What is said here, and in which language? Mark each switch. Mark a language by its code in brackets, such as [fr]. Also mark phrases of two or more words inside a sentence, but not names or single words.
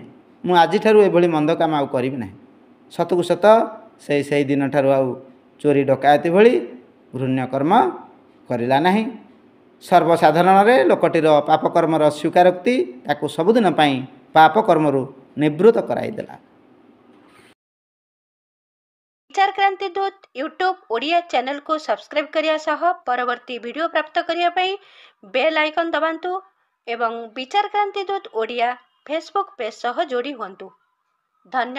[or] ମୁଁ ଆଜିଠାରୁ ଏଭଳି ମନ୍ଦ କାମ ଆଉ କରିବି ନାହିଁ। ସତକୁ ସତ ସେଇ ଦିନଠାରୁ ଆଉ ଚୋରି ଡକାୟତି ଭଳି ଘୃଣ୍ୟ କର୍ମ କରିଲା ନାହିଁ। ସର୍ବସାଧାରଣରେ ଲୋକଟିର ପାପକର୍ମର ସ୍ୱୀକାରୋକ୍ତି ତାକୁ ସବୁଦିନ ପାଇଁ ପାପ କର୍ମରୁ ନିବୃତ୍ତ କରାଇଦେଲା। ବିଚାର କ୍ରାନ୍ତି ଦୂତ ୟୁଟ୍ୟୁବ ଓଡ଼ିଆ ଚ୍ୟାନେଲକୁ ସବସ୍କ୍ରାଇବ କରିବା ସହ ପରବର୍ତ୍ତୀ ଭିଡ଼ିଓ ପ୍ରାପ୍ତ କରିବା ପାଇଁ [en] bell icon [or] ଦବାନ୍ତୁ ଏବଂ ବିଚାର କ୍ରାନ୍ତି ଦୂତ ଓଡ଼ିଆ ଫେସବୁକ ପେଜ ସହ ଯୋଡ଼ି ହୁଅନ୍ତୁ।